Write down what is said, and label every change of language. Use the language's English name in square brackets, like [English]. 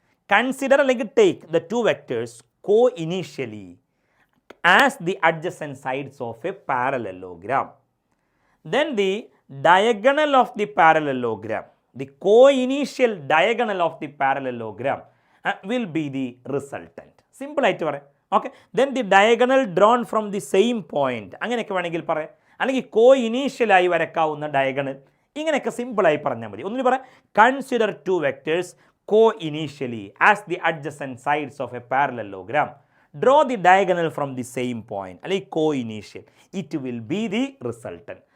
[English] consider [Malayalam] അല്ലെങ്കിൽ [English] Take the two vectors co initially as the adjacent sides of a parallelogram. Then the diagonal of the parallelogram, the co-initial diagonal of the parallelogram will be the resultant. [Malayalam] Simple ആയിട്ട് പറയാം. [English] okay, then the diagonal drawn from the same point, [Malayalam] അങ്ങനെയൊക്കെ വേണമെങ്കിൽ പറയാം. അല്ലെങ്കിൽ കോ ഇനീഷ്യലായി വരക്കാവുന്ന diagonal, ഇങ്ങനെയൊക്കെ സിമ്പിളായി പറഞ്ഞാൽ മതി. ഒന്നിന് പറയാം, [English] Consider two vectors co initially as the adjacent sides of a parallelogram. Draw the diagonal from the same point, [Malayalam] അല്ലെങ്കിൽ [English] Co initial, it will be the resultant.